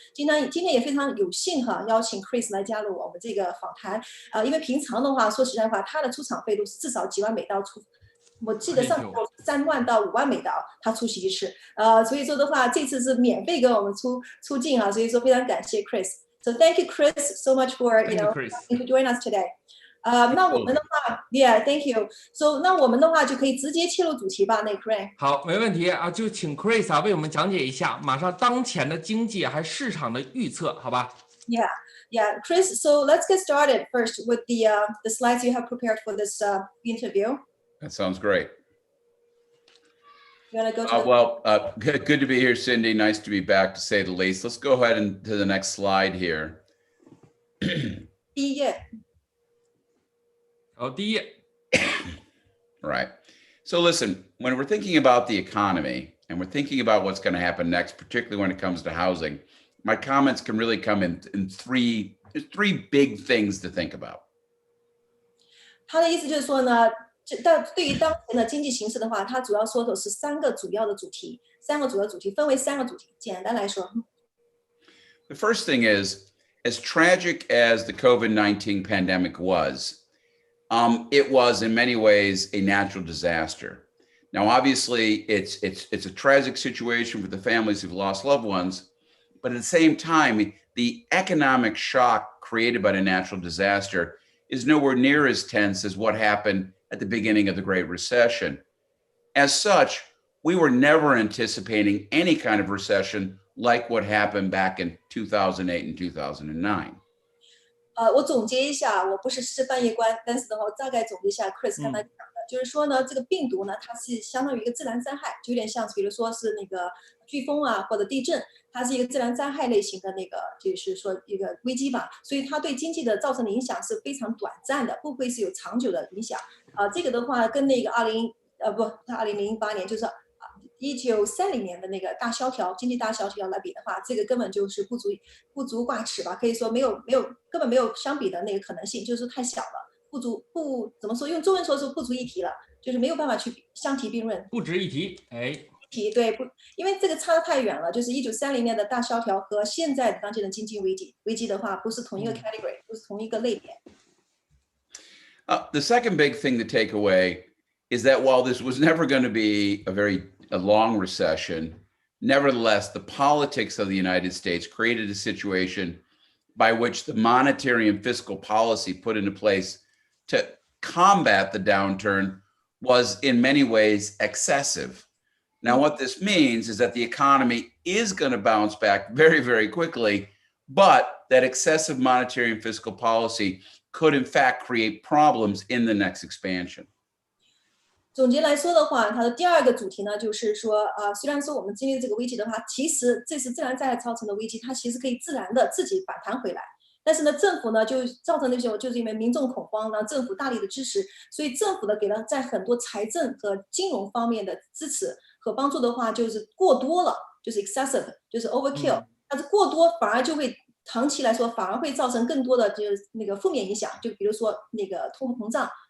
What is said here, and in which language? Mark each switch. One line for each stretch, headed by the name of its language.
Chinese: 今天也非常有幸邀请 Chris 来加入我们这个访谈，因为平常的话，说实在话，他的出场费都是至少几万美刀出。我记得上次3万到5万美刀，他出席一次，所以说的话，这次是免费跟我们出镜所以说非常感谢 Chris。
English: So thank you, Chris, so much for to join us today.
Chinese: 那我们的话 ，
English: Yeah, thank you.
Chinese: So 那我们的话就可以直接切入主题吧，那 Chris。好，没问题就请 Chris 为我们讲解一下马上当前的经济还市场的预测，好吧
English: ？Yeah, Chris. So let's get started first with the slides you have prepared for this interview. That sounds great. You want to go to good to be here, Cindy. Nice to be back, to say the least. Let's go ahead and to the next slide here.
Chinese: 第一页。好，第一页。
English: Right. So listen, when we're thinking about the economy and we're thinking about what's going to happen next, particularly when it comes to housing, my comments can really come in three big things to think about.
Chinese: 他的意思就是说呢。但对于当前的经济形势的话，它主要说的是3个主要的主题，分为3个主题。简单来说
English: ，The first thing is, as tragic as the COVID-19 pandemic was, it was in many ways a natural disaster. Now, obviously, it's a tragic situation for the families who've lost loved ones, but at the same time, the economic shock created by the natural disaster is nowhere near as tense as what happened at the beginning of the Great Recession. As such, we were never anticipating any kind of recession like what happened back in 2008 and 2009.
Chinese: 我总结一下，我不是事事半夜观，但是的话，我大概总结一下 Chris 刚才讲的，就是说呢，这个病毒呢，它是相当于一个自然灾害，就有点像，比如说是那个飓风啊或者地震，它是一个自然灾害类型的那个，就是说一个危机吧，所以它对经济的造成的影响是非常短暂的，不会是有长久的影响。这个的话跟那个2008年就是1930年的那个大萧条经济大萧条来比的话，这个根本就是不足挂齿吧，可以说根本没有相比的那个可能性，就是太小了，怎么说，用中文说是不足一提了，就是没有办法去相提并论。不值一提，对，因为这个差得太远了，就是1930年的大萧条和现在当前的经济危机的话，不是同一个 category，不是同一个类别。
English: The second big thing to take away is that while this was never going to be a long recession, nevertheless, the politics of the United States created a situation by which the monetary and fiscal policy put into place to combat the downturn was in many ways excessive. Now, what this means is that the economy is going to bounce back very, very quickly, but that excessive monetary and fiscal policy could in fact create problems in the next expansion.
Chinese: 总结来说的话，它的第二个主题呢，就是说，虽然说我们经历这个危机的话，其实这是自然灾害造成的危机，它其实可以自然的自己反弹回来。但是呢，政府呢就造成那些，就是因为民众恐慌，然后政府大力的支持，所以政府呢给了在很多财政和金融方面的支持和帮助的话，就是过多了，就是 excessive， 就是 overkill，它是过多反而就会长期来说反而会造成更多的就是那个负面影响，就比如说那个通货膨胀。